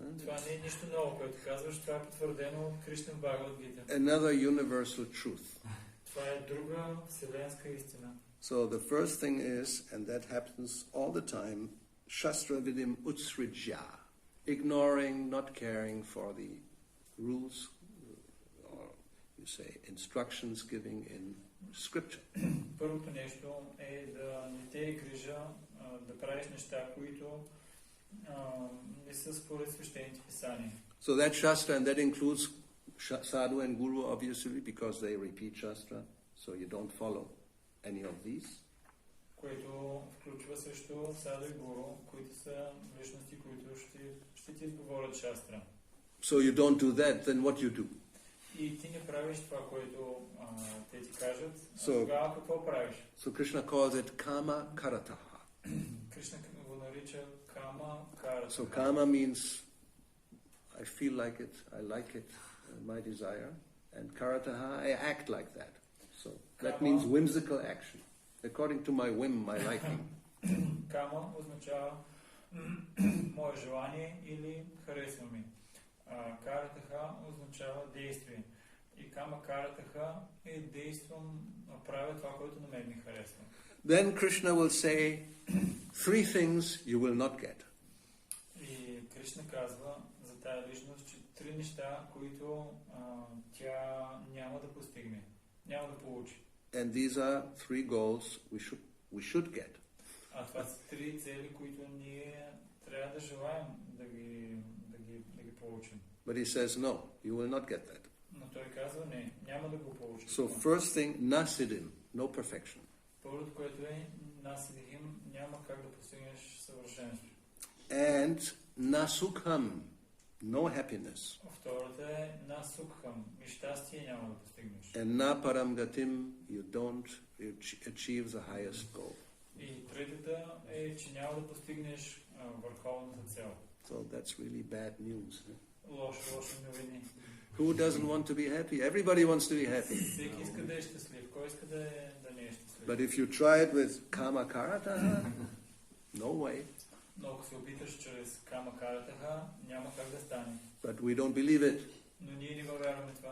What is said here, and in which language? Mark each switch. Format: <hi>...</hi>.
<bg>Това не е нищо ново, което казваш, това е потвърдено от Кришна в Бхагавад Гита.</bg> <en>Another universal truth.</en> <bg>Това е друга вселенска истина.</bg> <en>So the first thing is, and that happens all the time,</en> <sa>Shastra vidim utsrijya,</sa> <en>ignoring, not caring for the rules, or you say instructions giving in scripture.</en> <bg>Първото нещо е да не те е грижа да правиш неща, които не са според свещените писания.</bg> <en>So that Shastra, and that includes Sadhu and Guru, obviously, because they repeat Shastra, so you don't follow any of these.</en> <bg>Което включва също Саду и Гуру, които са личности, които ще ти изговорят Шастра.</bg> <en>So you don't do that, then what you do?</en> <bg>И ти не правиш това, което те ти кажат, тогава какво правиш?</bg> <en>So Krishna calls it kama karataha.</en> <bg>Кришна го нарича кама карата.</bg> <en>So kama means I feel like it, I like it, my desire, and karataha, I act like that. So that means whimsical action, according to my whim, my liking.</en> <bg>Кама означава мое желание или харесва ми. Каратаха означава действие. И кама каратаха е действам, правя това, което на мен ми харесва.</bg> <en>Then Krishna will say 3 things you will not get.</en> <bg>И Кришна казва за тая личност, че неща, които тя няма да постигне, няма да получи.</bg> <en>And these are three goals we should get.</en> <bg>А това са три цели, които ние трябва да желаем да ги получим.</bg> <en>But he says, no, you will not get that.</en> <bg>Но той казва, не, няма да го получиш.</bg> <en>So first thing, nasidim, no perfection.</en> <bg>Първото, което е насидихим, няма как да постигнеш съвършенство.</bg> <en>And nasukham, no happiness.</en> <bg>Втората е насукхам, и щастие няма да постигнеш.</bg> <en>And naparamgatim, you don't achieve the highest goal.</en> <bg>И третата е, че няма да постигнеш върховната цел.</bg> <en>So that's really bad news.</en> <bg>Лоши новини.</bg> <en>Who doesn't want to be happy? Everybody wants to be happy.</en> <bg>Всеки иска да е щастлив. Кой иска да не е щастлив?</bg> <en>But if you try it with kama karataha, no way.</en> <bg>Но ако се опиташ чрез кама каратаха, няма как да стане.</bg> <en>But we don't believe it.</en> <bg>Но ние не го вярваме това.</bg>